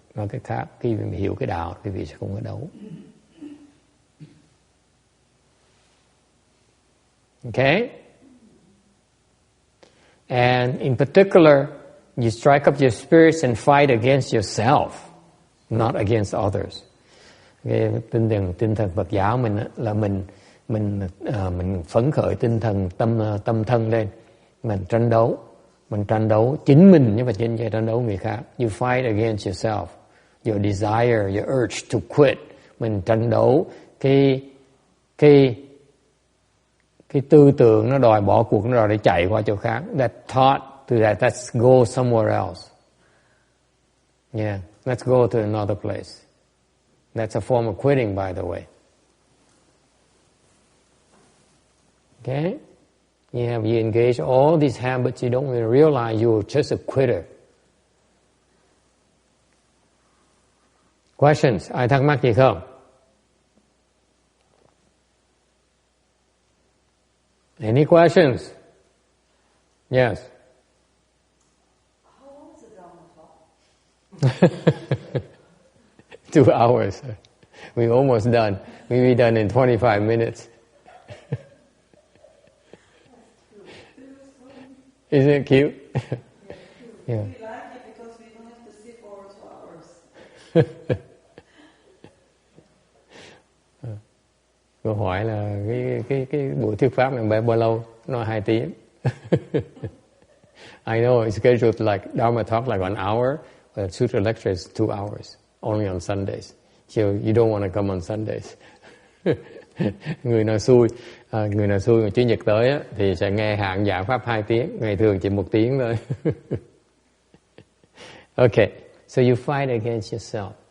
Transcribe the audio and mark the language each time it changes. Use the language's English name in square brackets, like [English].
[Vietnamese] Nói cách khác, khi mình hiểu cái đạo, quý vị sẽ không có đấu. [English] Okay? And in particular, you strike up your spirits and fight against yourself, not against others. [Vietnamese] Okay, tinh thần Phật giáo mình là mình phấn khởi tinh thần tâm thân lên, mình tranh đấu chính mình nhưng mà trên tranh đấu người khác. [English] You fight against yourself, your desire, your urge to quit. [Vietnamese] Mình tranh đấu cái tư tưởng nó đòi bỏ cuộc, nó đòi để chạy qua chỗ khác. [English] That thought to that, let's go somewhere else. Yeah, let's go to another place. That's a form of quitting, by the way. Okay? You engage all these habits, you don't even realize you're just a quitter. Questions? [Vietnamese] Ai thắc mắc gì không? [English] Any questions? Yes. How long is the Dharma talk? 2 hours. We're almost done. We'll be done in 25 minutes. Isn't it cute? Yeah. We like it because we don't have to sit for 2 hours. [Vietnamese] Câu hỏi là cái buổi thuyết pháp này bao lâu? Nó 2 tiếng. [English] I know it's scheduled like Dharma talk like 1 hour, but Sutra lecture is 2 hours, only on Sundays. So you don't want to come on Sundays. [Vietnamese] Người nào xui mà Chủ nhật tới á, thì sẽ nghe hạn giảng pháp 2 tiếng, ngày thường chỉ 1 tiếng thôi. [English] Okay, so you fight against yourself.